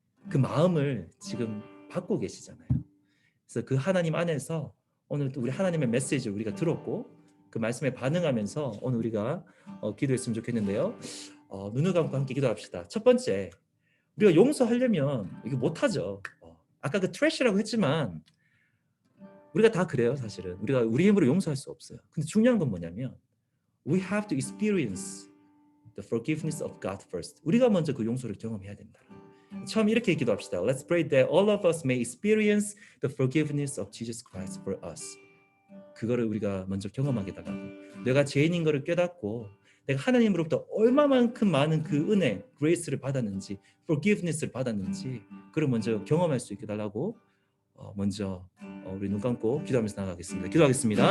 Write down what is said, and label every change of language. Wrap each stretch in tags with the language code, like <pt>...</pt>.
<ko>그 마음을 지금 받고 계시잖아요. 그래서 그 하나님 안에서 오늘 또 우리 하나님의 메시지를 우리가 들었고 그 말씀에 반응하면서 오늘 우리가 기도했으면 좋겠는데요. 눈을 감고 함께 기도합시다. 첫 번째, 우리가 용서하려면 이거 못하죠. 아까 그 트래시라고 했지만 우리가 다 그래요. 사실은 우리가 우리 힘으로 용서할 수 없어요. 근데 중요한 건 뭐냐면</ko> <en>we have to experience the forgiveness of God first.</en> <ko>우리가 먼저 그 용서를 경험해야 된다. 처음 이렇게 기도합시다.</ko> <en>Let's pray that all of us may experience the forgiveness of Jesus Christ for us.</en> <ko>그거를 우리가 먼저 경험하게 달라고. 내가 죄인인 것을 깨닫고 내가 하나님으로부터 얼마만큼 많은 그 은혜, grace를 받았는지, forgiveness를 받았는지 그걸 먼저 경험할 수 있게 달라고 먼저 우리 눈 감고 기도하면서 나가겠습니다. 기도하겠습니다.</ko>